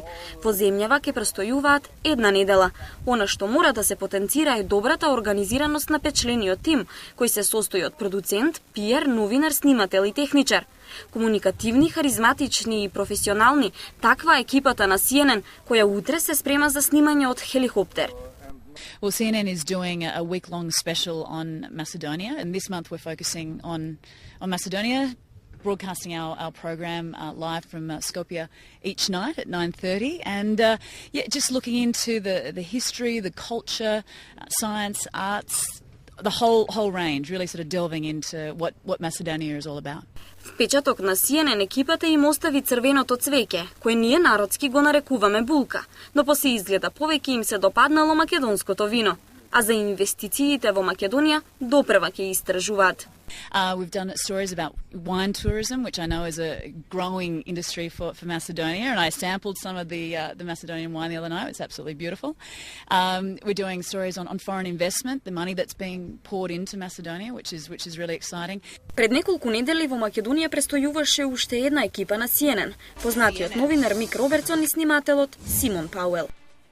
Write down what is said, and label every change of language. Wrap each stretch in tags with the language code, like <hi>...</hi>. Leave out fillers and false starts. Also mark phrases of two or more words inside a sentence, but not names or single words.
<mk>Во земјава ке престојуваат една недела. Она што мора да се потенцира е добрата организираност на печлениот тим, кој се состои од продуцент, пиар, новинар, снимател и техничар. Комуникативни, харизматични и професионални, таква екипата на CNN, која утре се спрема за снимање од хеликоптер.</mk> <en>Well, CNN is doing a week-long special on Macedonia, and this month we're focusing on Macedonia, broadcasting our program live from Skopje each night at 9:30, and just looking into the history, the culture, science, arts, the whole range, really sort of delving into what Macedonia is all about.</en> <mk>Впечаток на CNN екипата им остави црвеното цвеќе, кое ние народски го нарекуваме булка, но после изгледа повеќе им се допаднало македонското вино. А за инвестициите во Македонија допрва ќе истражуваат.</mk> <en>We've done stories about wine tourism, which I know is a growing industry for Macedonia, and I sampled some of the Macedonian wine the other night. It's absolutely beautiful. We're doing stories on foreign investment, the money that's being poured into Macedonia, which is really exciting.</en> <mk>Пред неколку недели во Македонија престојуваше уште една екипа на CNN, познатиот новинар Мик Робертсон и снимателот Симон Пауел.</mk>